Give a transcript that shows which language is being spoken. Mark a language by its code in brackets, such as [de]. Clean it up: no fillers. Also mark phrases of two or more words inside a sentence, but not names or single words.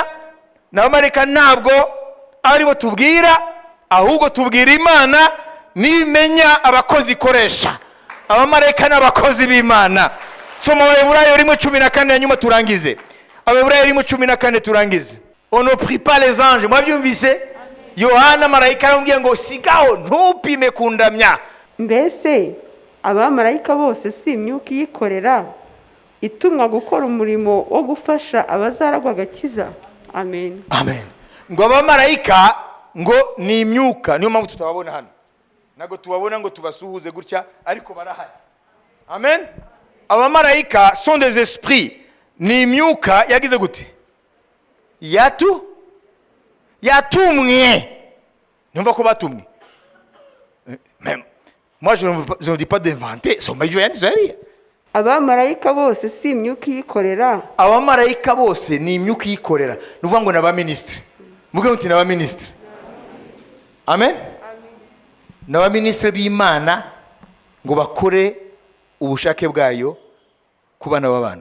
[rw] N'abamarayika ntabwo ari bo tubwira, ahubwo tubwira Imana nimenya abakozi ikoresha. Abamarayika n'abakozi b'Imana. Soma Abaheburayo 1:14 hanyuma turangize. Abaheburayo 1:14 turangize. [fr] On ne prie pas les anges. [rw] Mwabyumvise? Yohana marayika aramubwiye ngo sigaho ntupime kundamya. Mbese abamarayika bose si imyuka iyikorera itumwa gukora umurimo wo gufasha abazaragwa agakiza? Amen. Amen. Ngo abamarayika ngo ni imyuka, niyo mpamvu tutababona hano. Nago tubabona ngo tubasuhuze gutya ariko barahari. [fr] Amen. Abamarayika sont des esprits. [rw] Ni imyuka yagize gute? Yatumwe. Numva ko batumwe. [fr] Même moi je ne dis pas d'inventer, [rw] so mayo yanzariya. Abamarayika bose si imyuka iyikorera. Abamarayika bose ni imyuka iyikorera. Nuvuga ngo naba ministre. Muge muti naba ministre. Amen. Naba ministre b'Imana ngo bakore ubushake bwayo ku bana b'abantu.